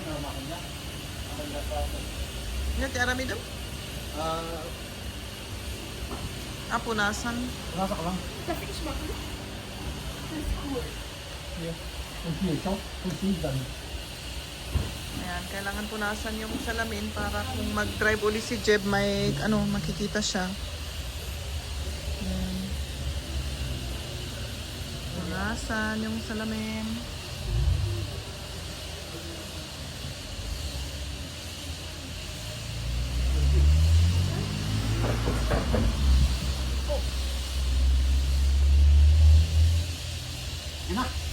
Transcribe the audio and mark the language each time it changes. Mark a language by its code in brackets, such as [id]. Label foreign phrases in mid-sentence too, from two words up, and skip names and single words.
[tl] Ano, ti arami daw? Punasan. Nasa ka lang. [de] Darf ich machen? Das ist cool. Hier. Und hier, schau. Und hier dann. [tl] Ayan, kailangan punasan yung salamin para kung mag-drive uli si Jeb, may makikita siya. Ayan. Punasan yung salamin. Yan na.